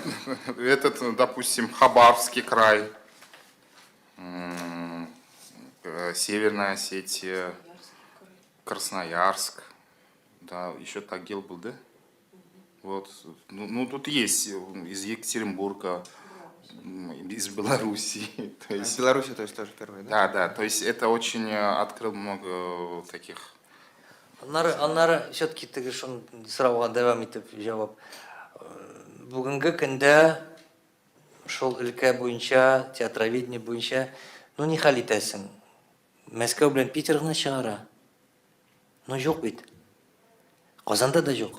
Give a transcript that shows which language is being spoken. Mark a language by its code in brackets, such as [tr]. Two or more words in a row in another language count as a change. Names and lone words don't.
[ru] Этот, допустим, Хабаровский край, Северная Осетия, Красноярск, да, еще Тагил был, да? Вот, ну тут есть из Екатеринбурга, из Белоруссии. То есть, В Беларуси, то есть, тоже первый, да? да, то есть это очень открыл много таких. [tt] Аннары все-таки теге шун сорауга дәвам итеп җавап. Бүгенге көндә шул өлкә буенча, театроведение буенча, ну ни хәл итәсең? Мәскәү белән Питер гына чыгара. Ну юк бит. Казанда да юк.